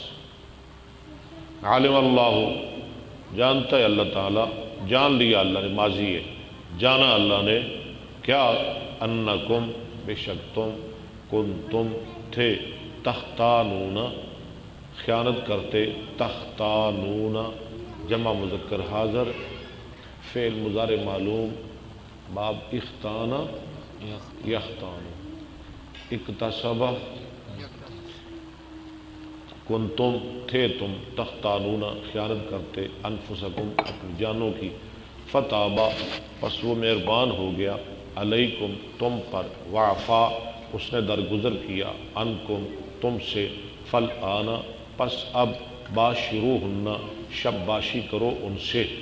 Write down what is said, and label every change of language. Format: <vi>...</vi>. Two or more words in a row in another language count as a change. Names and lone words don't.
<ur>عالم اللہ جانتا ہے اللہ تعالیٰ، جان لیا اللہ نے، ماضی ہے، جانا اللہ نے کیا، انکم بے شک تم، کنتم تھے، تختانون خیانت کرتے، تختانون جمع مذکر حاضر، فعل مضارع معلوم، باب</ur> <ar>اختانہ یختان، اکتسب</ar> <ur>کنتم تھے تم، تختانون خیانت کرتے، انفسکم اپنی جانوں کی، فتابہ پس وہ مہربان ہو گیا، علیکم تم پر، وعفا اس نے درگزر کیا، عنکم تم سے، فالآن پس اب، باشروہن شب باشی کرو ان سے،</ur>